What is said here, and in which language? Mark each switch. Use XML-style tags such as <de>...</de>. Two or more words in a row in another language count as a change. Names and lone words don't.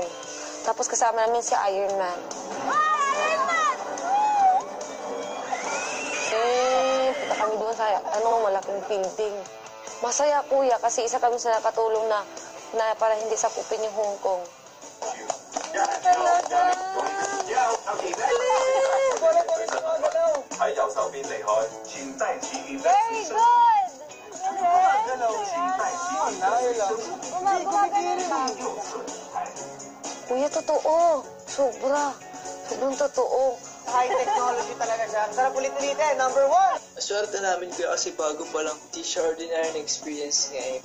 <tl>Tapos kasama namin si Iron Man. Punta kami doon sa malaking building. Masaya, kuya, kasi isa kami sa nakatulong na para hindi sakupin yung Hong Kong. Talaga!</tl> <yue>喺右手邊離開，請帶起</yue> <en>Very good!</en> <tl>Kuya, totoo. Sobra. Sobrang totoo.</tl> <en>High technology</en> <tl>talaga siya. Sarap ulit-ulitin. Number 1. Swerte namin kuya kasi bago pa lang. Di siya ordinary na experience ngayon.</tl>